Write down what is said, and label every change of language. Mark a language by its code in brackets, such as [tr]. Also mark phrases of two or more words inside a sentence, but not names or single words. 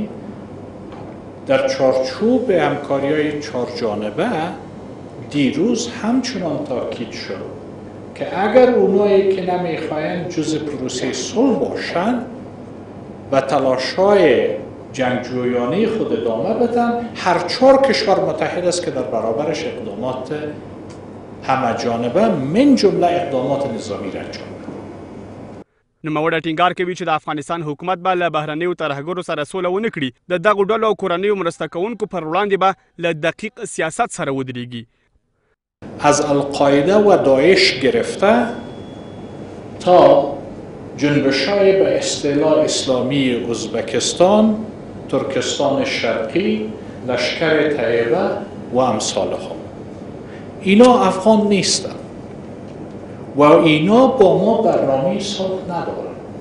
[fa] در چارچوب همکاری‌های چهار جانبه دیروز همچنان تاکید شد که اگر اونایی که نمیخواین جزء پروسه صلح باشن و تلاش‌های جنگجویانه خود ادامه بدن، هر چهار کشور متحد است که در برابرش اقدامات همه جانبه من جمله اقدامات نظامی را انجام بدن. [ps] نوموړی ټینګار کوي چې د افغانستان حکومت به له بهرنیو ترهګرو سره سوله ونه کړي. د دغو ډلو او کورنیو مرسته کوونکو پر وړاندې به له دقیق سیاست سره ودرېږي. [fa] از القاعده و داعش گرفته تا جنبش‌های به اصطلاح اسلامی ازبکستان، ترکستان شرقی، لشکر طیبه و امثالها، اینا افغان نیستن و اینا با ما برنامه صلح ندارن.